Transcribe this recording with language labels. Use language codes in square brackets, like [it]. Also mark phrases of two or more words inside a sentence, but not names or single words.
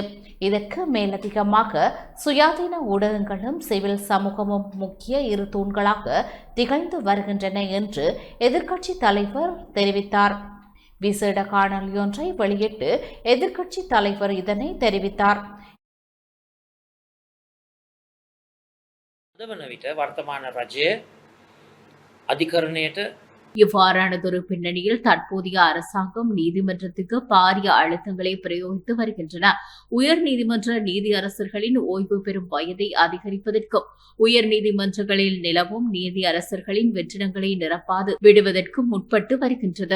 [ta] இதற்கு மேலதிகமாக சுயாதீன ஊடகங்களும் சிவில் சமூகமும் முக்கிய 2 தூண்களாக திகழ்ந்து வருகின்றன என்று எதிர்க்கட்சி தலைவர் தெரிவித்தார். விசேட காணொலியொன்றை வெளியிட்டு எதிர்க்கட்சி தலைவர் இதனை தெரிவித்தார். [si] වන විට වර්තමාන රජය අධිකරණයට [ta] இவ்வாறானதொரு பின்னணியில் தற்போதைய அரசாங்கம் நீதிமன்றத்துக்கு பாரிய அழுத்தங்களை பிரயோகித்து வருகின்றன. உயர் நீதிமன்ற நீதியரசர்களின் ஓய்வு பெறும் வயதை அதிகரிப்பதற்கும் உயர் நீதிமன்றங்களில் நிலவும் நீதியரசர்களின் வெற்றிடங்களை நிரப்பாது விடுவதற்கும் முற்பட்டு வருகின்றது.